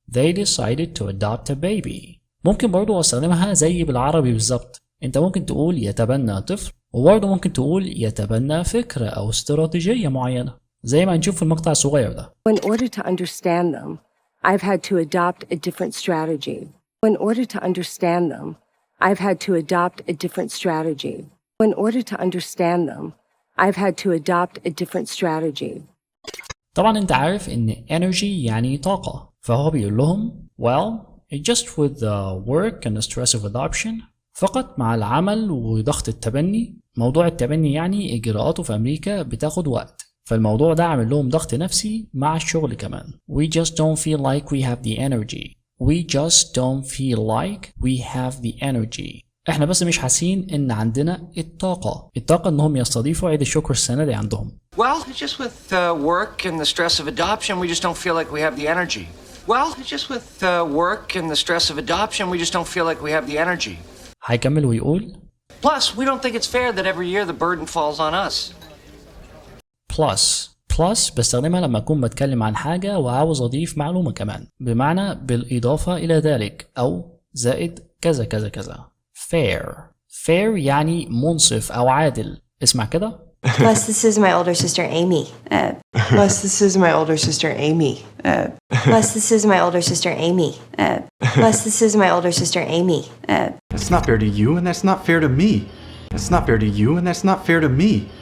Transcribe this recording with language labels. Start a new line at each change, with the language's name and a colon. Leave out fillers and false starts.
English: They decided to adopt a baby.
Arabic: ممكن برضو استخدمها زي بالعربي بالظبط. انت ممكن تقول يتبنى طفل، وبرضو ممكن تقول يتبنى فكرة او استراتيجية معينة زي ما نشوف في المقطع الصغير ده.
English: In order to understand them, I've had to adopt a different strategy. In order to understand them, I've had to adopt a different strategy. In order to understand them, I've had to adopt a different strategy.
Arabic: طبعا انت عارف ان energy يعني طاقة، فهو بيقول لهم
English: well, just with the work and the stress of adoption,
Arabic: فقط مع العمل وضغط التبني. موضوع التبني يعني إجراءاته في أمريكا بتاخد وقت، فالموضوع ده عامل لهم ضغط نفسي مع الشغل كمان.
English: We just don't feel like we have the energy. We just don't feel like we have the energy.
Arabic: احنا بس مش حاسين ان عندنا الطاقة انهم يستضيفوا عيد الشكر السنة دي عندهم.
English: Well, it's just with work and the stress of adoption, we just don't feel like we have the energy. Well, it's just with work and the stress of adoption, we just don't feel like we have the energy.
Arabic: هيكمل ويقول
English: Plus, we don't think it's fair that every year the burden falls on us.
Arabic: plus بستخدمها لما أكون بتكلم عن حاجة وعاوز أضيف معلومة كمان، بمعنى بالإضافة إلى ذلك أو زائد كذا كذا كذا. fair يعني منصف أو عادل. اسمع كده.
English: Plus, this is my older sister Amy. Plus, this is my older sister Amy. Plus, this is my older sister Amy. Plus, this is my older sister Amy. That's not fair to you, and that's not fair to me. That's not fair to you, and that's not fair to me.